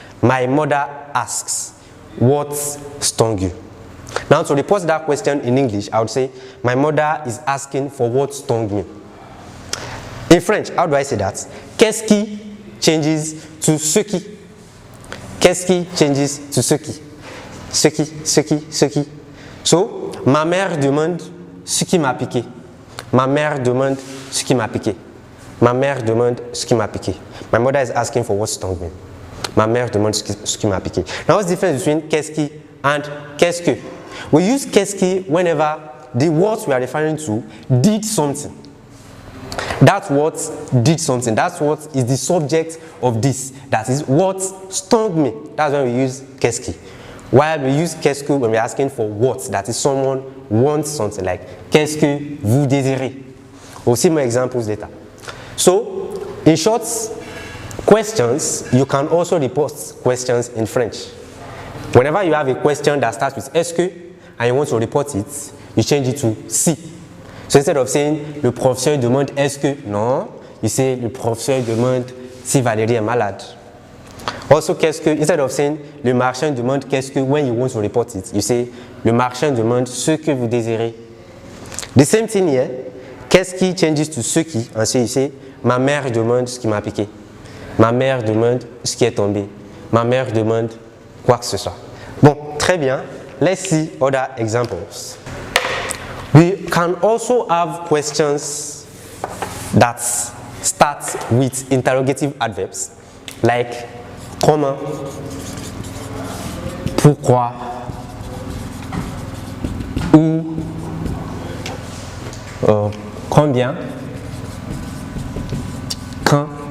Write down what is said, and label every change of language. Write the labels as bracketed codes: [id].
[en] My mother asks, what stung you? Now to report that question in English, I would say, my mother is asking for what stung me. In French, how do I say that? [fr] Qu'est-ce qui [en] changes to [fr] ce qui? Qu'est-ce qui [en] changes to [fr] ce qui? Ce qui. So, ma mère demande ce qui m'a piqué. Ma mère demande ce qui m'a piqué. Ma mère demande ce qui m'a piqué. [en] My mother is asking for what stung me. [fr] Ma mère demande ce qui m'a piqué. [en] Now what's the difference between qu'est-ce qui and [fr] qu'est-ce que? [en] We use qu'est-ce qui whenever the words we are referring to did something. That what did something. That's what is the subject of this. That is what stung me. That's when we use qu'est-ce qui. While we use qu'est-ce que when we're asking for what. That is someone wants something like qu'est-ce que vous désirez. We'll see more examples later. So, in short, questions, you can also report questions in French. Whenever you have a question that starts with est-ce que and you want to report it, you change it to si. So instead of saying [fr] le professeur demande est-ce que, non, [en] you say [fr] le professeur demande si Valérie est malade. [en] Also, [fr] qu'est-ce que, [en] instead of saying [fr] le marchand demande qu'est-ce que, [en] when you want to report it, you say [fr] le marchand demande ce que vous désirez. [en] The same thing here, [fr] qu'est-ce qui [en] changes to [fr] ce qui, [en] and so you say [fr] ma mère demande ce qui m'a piqué. Ma mère demande ce qui est tombé. Ma mère demande quoi que ce soit. Bon, très bien. [en] Let's see other examples. We can also have questions that start with interrogative adverbs like comment, pourquoi, où, combien, quand.